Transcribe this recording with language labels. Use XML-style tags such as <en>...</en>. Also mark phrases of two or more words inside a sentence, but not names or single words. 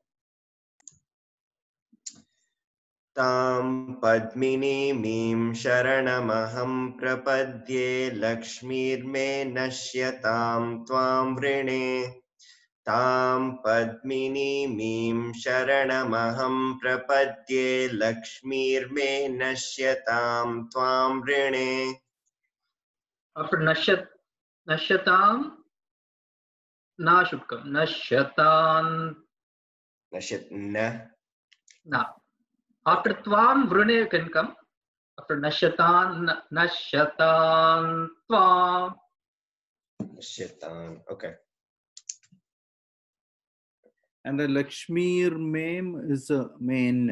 <sa>तां पद्मिनीमीं शरणमहं प्रपद्ये लक्ष्मीर् मे नश्यतां त्वां वृणे. तां पद्मिनीमीं शरणमहं प्रपद्ये लक्ष्मीर् मे नश्यतां त्वां वृणे.</sa> <en>After Nashyatam, na should come. Nashyatan.</en> <sa>नश्यत् न.</sa> <en>Na. After Tvam, Vrune can come. After Nashyatan, Nashyatan, Tvam. Nashyatan. Okay. And the</en> <sa>लक्ष्मीर् मेम्</sa> <en>is a main.</en>